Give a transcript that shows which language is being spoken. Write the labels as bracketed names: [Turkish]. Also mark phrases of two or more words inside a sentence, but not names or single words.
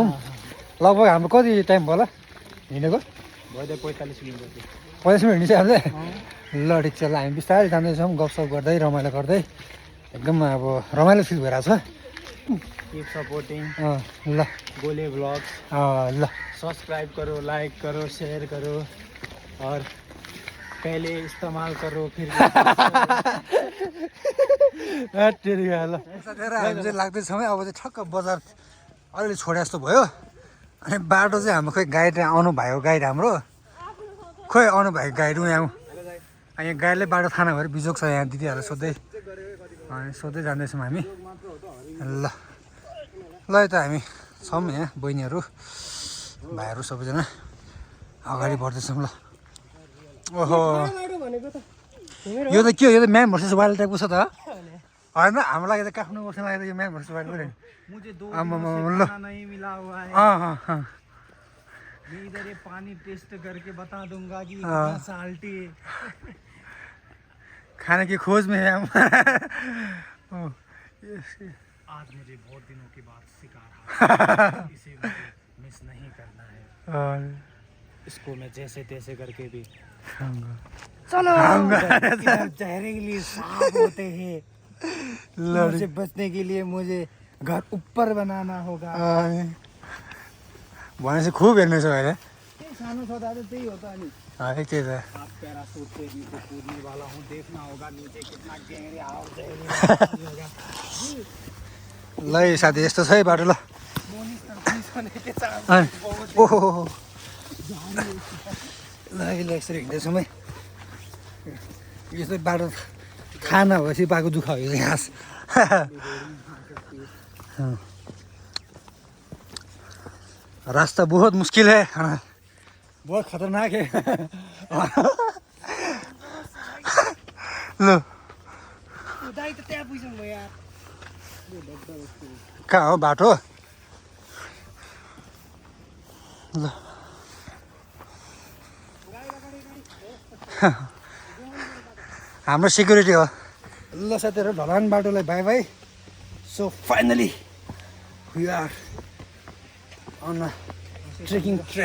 [Nepali] लगभग हाम्रो कति टाइम भयो होला हिँडेको? 45 मिनट। 45 मिनट हिँड्छ हामीले। ल ठिक छ, ल हामी बिस्तारै जाँदैछौँ गफसफ गर्दै रमाइलो गर्दै। एकदम अब रमाइलो फिल भइरहेको छ। [English] keep supporting [Nepali] ल गोले व्लॉग्स। ल [Hindi] सब्सक्राइब करो, लाइक करो, शेयर करो और पहले इस्तेमाल करो फिर [Nepali] ल साथीहरू, हामी चाहिँ लाग्दैछौँ है। अब चाहिँ ठक्क बजार अलिअलि छोडे जस्तो भयो। अनि बाटो चाहिँ हाम्रो खोइ गाइड आउनु भएको, गाइड हाम्रो खोइ आउनु भएको गाइड यहाँ गाइडले बाटो थाहा नभएर बिजोग छ यहाँ दिदीहरूलाई सोध्दै, अनि सोध्दै जाँदैछौँ हामी। ल ल यता हामी छौँ यहाँ, बहिनीहरू भाइहरू सबैजना अगाडि बढ्दैछौँ। ल ओहो, यो त के हो? यो त म्याम भर्सेस वाइल्ड टाइपको छ त होइन? हाम्रो लागि त काठमाडौँ बस्नु लागि त यो म्याम भर्सेस वाइल्ड पऱ्यो। [Hindi] मैं इधर ये पानी टेस्ट करके बता दूंगा कि कितना साल्टी है। खाने की खोज में है हम। आज मुझे बहुत दिनों के बाद शिकार हासिल, इसे मिस नहीं करना है। इसको मैं जैसे तैसे करके भी खाऊंगा। चलो जहरीली सांप होते हैं, उनसे बचने के लिए मुझे घर ऊपर बनाना होगा। [Nepali] भनेपछि खुब हेर्नु छ अहिले। सानो छँदा त त्यही होता नि। है त्यही त। [Hindi] आप पैराशूट से नीचे कूदने वाला हूँ, देखना होगा नीचे कितना गहरे आओ [Nepali] ल साथी, यस्तो छ है बाटो। ल ओहो, ल यसरी हिँड्दैछौँ है। यस्तो बाटो थाहा नभएपछि पाएको दुःख हो यो घाँस। [Hindi] रास्ता बहुत मुश्किल है, बहुत खतरनाक है। [Nepali] लो कहाँ हो बाटो? ल हाम्रो सिक्युरिटी हो। ल साथीहरू, ढलान बाटोलाई [English] bye bye. so finally we are on a trekking track.